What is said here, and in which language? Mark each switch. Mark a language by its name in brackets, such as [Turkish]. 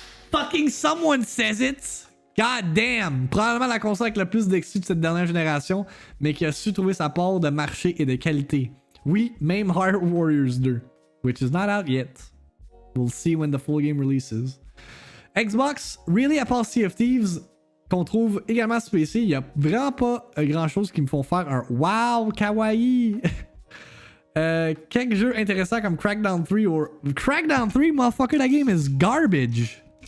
[English] Fucking someone says it! God damn! [French] Probablement la console avec le plus d'exclus de cette dernière génération, mais qui a su trouver sa part de marché et de qualité. Oui, même [English] Hyrule Warriors 2, which is not out yet. We'll see when the full game releases. [French] Xbox, really, à part Sea of Thieves, qu'on trouve également sur PC, il n'y a vraiment pas grand chose qui me font faire un wow, kawaii! Quelques jeux intéressants comme Crackdown 3 ou Crackdown 3, motherfucker, la game [English] is garbage.